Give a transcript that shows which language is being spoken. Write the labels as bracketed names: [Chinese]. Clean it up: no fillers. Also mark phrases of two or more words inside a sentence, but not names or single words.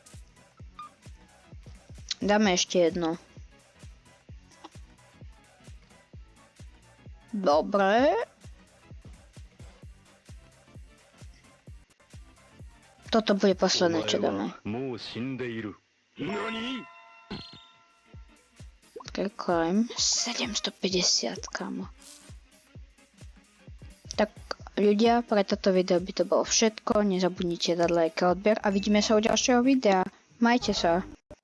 [Slovak] Dáme ešte jedno. Dobre. Toto bude posledné, čo dáme. [Japanese] もう死んでいる。何？ [English] Climb 750, kámo. [Slovak] Tak ľudia, pre toto video by to bolo všetko. Nezabudnite dať like a odber a vidíme sa u ďalšieho videa. Majte sa.